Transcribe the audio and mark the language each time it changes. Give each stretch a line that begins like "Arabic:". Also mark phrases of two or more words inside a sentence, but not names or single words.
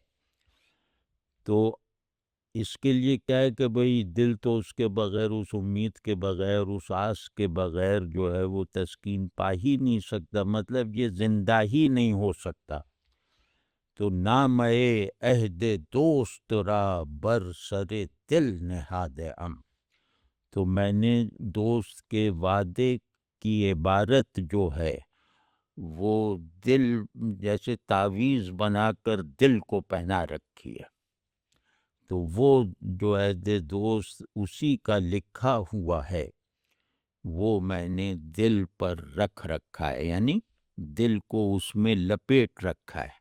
Urdu: تو اس کے لیے کیا ہے کہ بھئی دل تو اس کے بغیر، اس امید کے بغیر، اس آس کے بغیر جو ہے وہ تسکین پا ہی نہیں سکتا، مطلب یہ زندہ ہی نہیں ہو سکتا۔
Persian: تو نامۂ عہد دوست را بر سر دل نہادم،
Urdu: تو میں نے دوست کے وعدے کی عبارت جو ہے وہ دل جیسے تعویذ بنا کر دل کو پہنا رکھی ہے، تو وہ جو عہد دوست اسی کا لکھا ہوا ہے وہ میں نے دل پر رکھ رکھا ہے، یعنی دل کو اس میں لپیٹ رکھا ہے۔